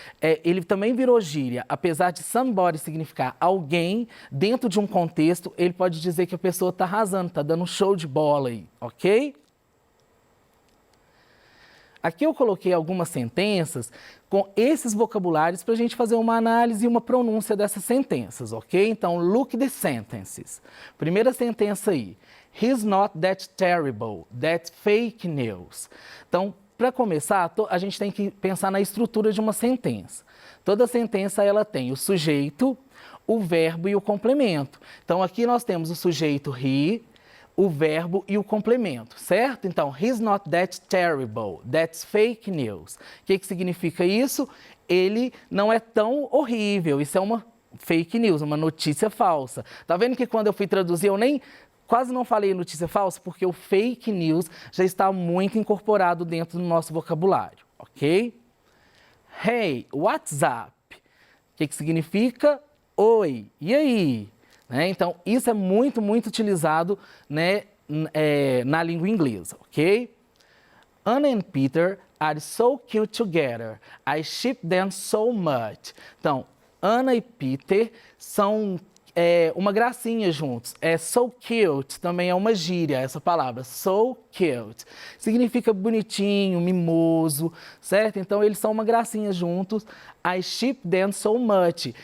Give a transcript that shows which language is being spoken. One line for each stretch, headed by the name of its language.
Portuguese: Ele também virou gíria. Apesar de somebody significar alguém, dentro de um contexto, ele pode dizer que a pessoa está arrasando, está dando um show de bola aí, ok? Aqui eu coloquei algumas sentenças com esses vocabulários para a gente fazer uma análise e uma pronúncia dessas sentenças, ok? Então,
English: look the sentences.
Portuguese: Primeira sentença aí.
English: He's not that terrible, that's fake news.
Portuguese: Então, para começar, a gente tem que pensar na estrutura de uma sentença. Toda sentença ela tem o sujeito, o verbo e o complemento. Então, aqui nós temos o sujeito he, o verbo e o complemento, certo?
English: Então, he's not that terrible, that's fake news.
Portuguese: O que significa isso? Ele não é tão horrível, isso é uma fake news, uma notícia falsa. Tá vendo que quando eu fui traduzir, eu quase não falei notícia falsa, porque o fake news já está muito incorporado dentro do nosso vocabulário, ok?
English: Hey, what's up?
Portuguese: O que significa? Oi, e aí? Né? Então, isso é muito, muito utilizado, né, na língua inglesa, ok?
English: Anna and Peter are so cute together. I ship them so much.
Portuguese: Então, Anna e Peter são uma gracinha juntos. So cute também é uma gíria, essa palavra, so cute. Significa bonitinho, mimoso, certo? Então, eles são uma gracinha juntos.
English: I ship them so much.